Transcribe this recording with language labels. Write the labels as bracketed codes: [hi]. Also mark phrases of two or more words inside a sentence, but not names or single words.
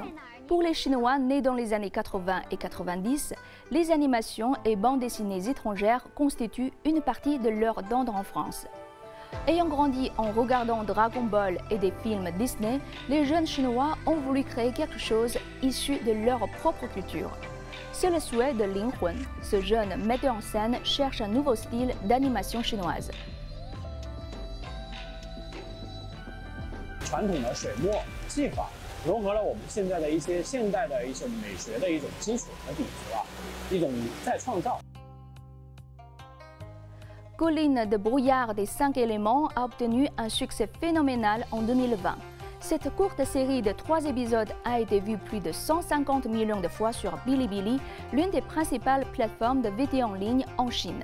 [fr] Pour les Chinois nés dans les années 80 et 90, les animations et bandes dessinées étrangères constituent une partie de leur tendre enfance. Ayant grandi en regardant Dragon Ball et des films Disney, les jeunes Chinois ont voulu créer quelque chose issu de leur propre culture. C'est le souhait de Lin Hun. Ce jeune metteur en scène cherche un nouveau style d'animation chinoise. [zh] 传统的水墨技法融合了我们现在的一些现代的一种美学的一种基础和底子吧，一种再创造。 [fr] Colline de brouillard des 5 éléments a obtenu un succès phénoménal en 2020. Cette courte série de 3 épisodes a été vue plus de 150 millions de fois sur Bilibili, l'une des principales plateformes de vidéo en ligne en Chine.